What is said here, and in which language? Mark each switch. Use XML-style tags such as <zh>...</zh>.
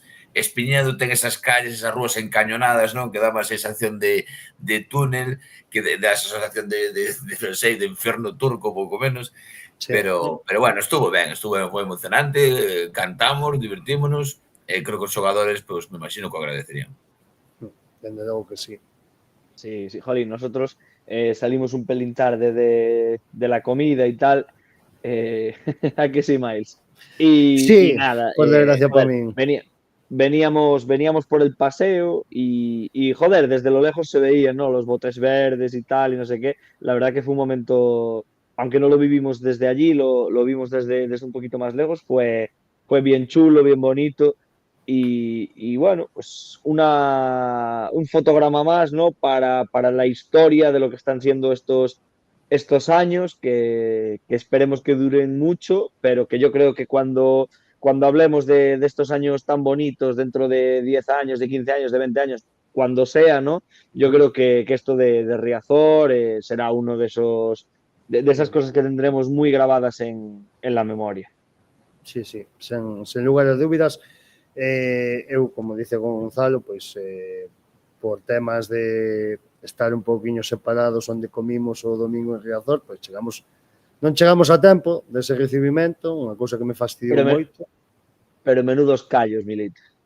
<gl>Espiñedo ten esas calles, esas rúas encañonadas, non? Que dá má sensación de túnel, que dá esa sensación de inferno turco, pouco menos. Sí. Pero bueno, estuvo ben, foi emocionante, cantamos, divertímonos, e creo que os xogadores, pues, me imagino que o agradecerían. Dende logo que sí.</gl> <es>Sí, jolín, nosotros salimos un pelín tarde de la comida y tal, ¿a que sí, Miles? Sí, y nada, por desgracia para mí. Veníamos por el paseo y joder, desde lo lejos se veían, ¿no? Los botes verdes y tal, y no sé qué. La verdad que fue un momento, aunque no lo vivimos desde allí, lo vimos desde un poquito más lejos, fue bien chulo, bien bonito. Y bueno, pues un fotograma más, ¿no? Para la historia de lo que están siendo estos años, que esperemos que duren mucho, pero que yo creo que cuando hablemos de estos años tan bonitos, dentro de 10 años, de 15 años, de 20 años, cuando sea, ¿no? Yo creo que esto de Riazor será uno de esas cosas que tendremos muy grabadas en la memoria.</es> <gl>Sí, sen lugar a dúbidas. Eu,</gl> <es>como dice Gonzalo,</es> <gl>pois por temas de estar un pouquiño separados onde comimos o domingo en Riazor, pois non chegamos a tempo dese recibimento, unha cousa que me fastidiou moito.</gl> <es>Pero menudos callos, Milito.</es>